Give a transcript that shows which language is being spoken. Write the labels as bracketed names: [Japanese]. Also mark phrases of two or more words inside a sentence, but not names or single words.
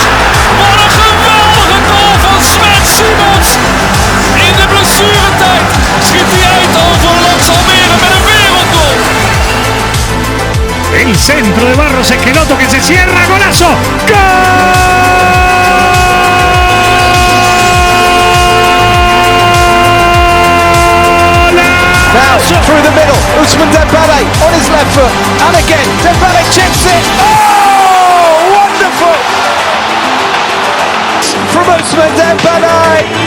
[Dutch] Wat een geweldige goal van Sven Simons! In de blessuretijd schiet hij Eindhoven langs Almere met een wereldgoal! [Spanish] El centro de Barros Esqueloto que se cierra, golazo! [English] Now, through the middle, Ousmane Dembele on his left foot, and again, Dembele chips it! Oh, wonderful! From Ousmane Dembele!